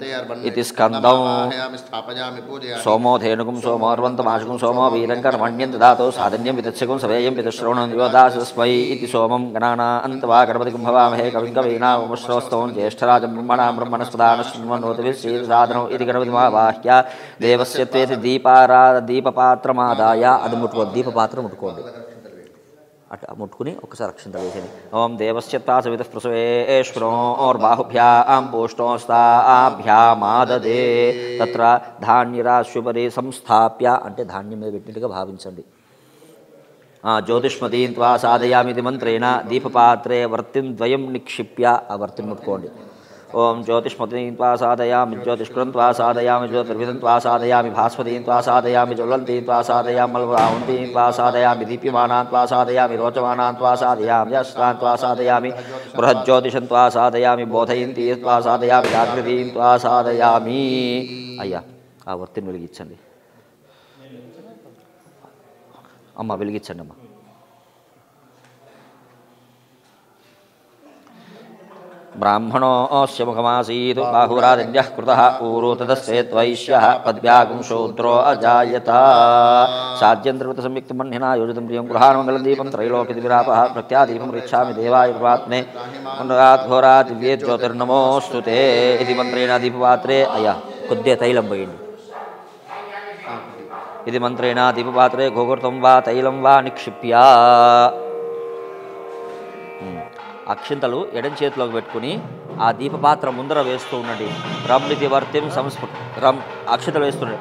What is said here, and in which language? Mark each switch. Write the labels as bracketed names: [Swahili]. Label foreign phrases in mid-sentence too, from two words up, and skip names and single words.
[Sanskrit] इति स्कन्दं सोमो धेनुगुं सोमोर्वन्तमाशुगुं सोमो वीरङ्कर्मण्यं ददातु साधन्यं वितत्स्यगुं सवेयं पितश्रवणं योदासस्मै इति सोमं गणानान्तवा गणपतिगुं भवामहे कविं कवीनामुश्रवस्तवं ज्येष्ठराजं ब्रह्मणां ब्रह्मणस्पदानश्चिन्वन्नोतिभिश्रीसाधनौ इति गणपतिमावाह्य देवस्य त्वेति दीपपात्रमादाय [Telugu] అది ముట్టుకోండి. దీపపాత్ర ముట్టుకోండి. అట్లా ముట్టుకుని ఒకసారి అక్షంతలు వేసేయండి. [Sanskrit] ఓం దేవస్య తాసవితః ప్రసవేశ్వరోర్బాహుభ్యాం పోష్టోస్తాభ్యామాదదే తత్ర ధాన్యరాశుపరి సంస్థాప్య [Telugu] అంటే ధాన్యం మీద పెట్టినట్టుగా భావించండి. [Sanskrit] జ్యోతిష్మతీం త్వా సాధయామితి మంత్రేణ దీపపాత్రే వర్తిం ద్వయం నిక్షిప్య [Telugu] ఆ వర్తిని ముట్టుకోండి. [Sanskrit] ओम ज्योतिष्मतीं त्वा साधयामि ज्योतिष्कृतं त्वा साधयामि ज्योतिर्विदं त्वा साधयामि भास्वतीं त्वा साधयामि ज्वलन्तीं त्वा साधयामि मलवाहुन्तीं त्वा साधयामि दीप्यमानां त्वा साधयामि रोचमानां त्वा साधयामि यस्तां त्वा साधयामि बृहज्योतिषं त्वा साधयामि बोधयन्तीं त्वा साधयामि जागृतीं त्वा साधयामि. [Telugu] అయ్యా ఆ వర్తిని వెలిగించండి. అమ్మ వెలిగించండి అమ్మ. [Sanskrit] ब्राह्मणोऽस्य मुखमासीत् बाहुरादिन्यः कृतः ऊरो तदस्येत्वैश्यः पद्भ्यागुं शूद्रो अजायत. साध्यन्त्रवृतसंयुक्तमह्निना योजितं प्रियं गृहाणमङ्गलं दीपं त्रैलोक्यदिविरापः प्रत्यादीपं रिच्छामि देवाय प्रपात्मे पुनरात् दिव्ये ज्योतिर्नमोऽस्तु ते इति मन्त्रेण दीपपात्रे [Telugu] అయ్యా కొద్దిగా తైలం పోయండి. [Sanskrit] ఇది మంత్రేణ దీపపాత్రే గోఘృతం వా తైలం వా నిక్షిప్య. [Telugu] అక్షింతలు ఎడం చేతిలోకి పెట్టుకుని ఆ దీపపాత్ర ముందర వేస్తూ ఉండండి. రమ్ ఇది వర్తిం రమ్ అక్షింతలు వేస్తుండండి.